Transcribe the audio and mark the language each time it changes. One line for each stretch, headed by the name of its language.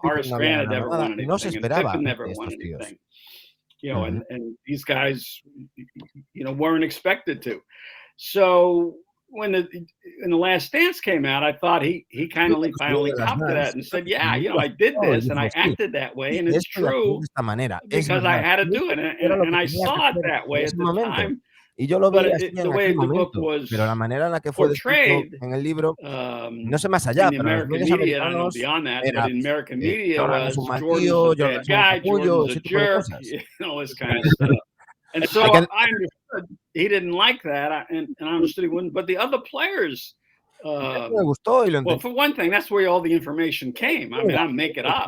English: Horace Grant had never won anything, and Pippen never won anything. You know, and these guys, you know, weren't expected to. So when the Last Dance came out, I thought he kind of finally copped to that and said, yeah, you know, I did this and I acted that way, and it's true because I had to do it, and I saw it that way at the time.
Spanish: Y yo lo veía así
English: the way the book was
Spanish: pero la manera en la que fue descrito en el libro, no sé más allá, pero
English: American media, I don't know beyond that, but in American media was Jordan's a bad guy, Jordan's a jerk, you know, this kind of stuff. And so I understood he didn't like that, and I understood he wouldn't. But the other players, well, for one thing, that's where all the information came. I mean, I make it up.